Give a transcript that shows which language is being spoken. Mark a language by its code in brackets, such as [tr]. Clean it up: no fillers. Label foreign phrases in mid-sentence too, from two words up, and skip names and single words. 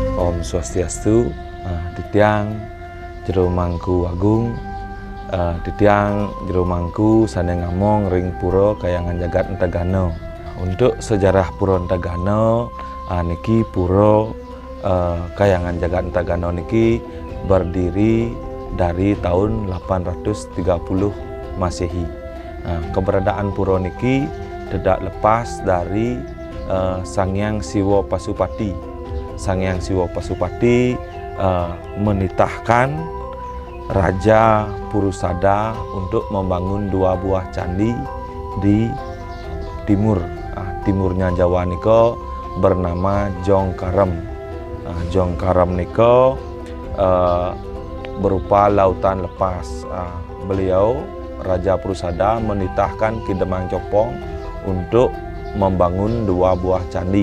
[ban] Om Swastiastu, Titiang Jero Mangku Agung, Titiang Jero Mangku Sane Ngamong ring Puro Kayangan Jagat Entagano. [id] Untuk sejarah Puro Entagano, niki Puro Kayangan Jagat Entagano niki berdiri dari tahun 830 Masehi. Keberadaan Puro niki tidak lepas dari Sanghyang Siwa Pasupati. Sanghyang Siwa Pasupati menitahkan Raja Purusada untuk membangun 2 buah candi di timur. Timurnya Jawa niko bernama Jongkarem. Jongkarem niko berupa lautan lepas. Beliau Raja Purusada menitahkan Ki Demang Copong untuk membangun 2 buah candi.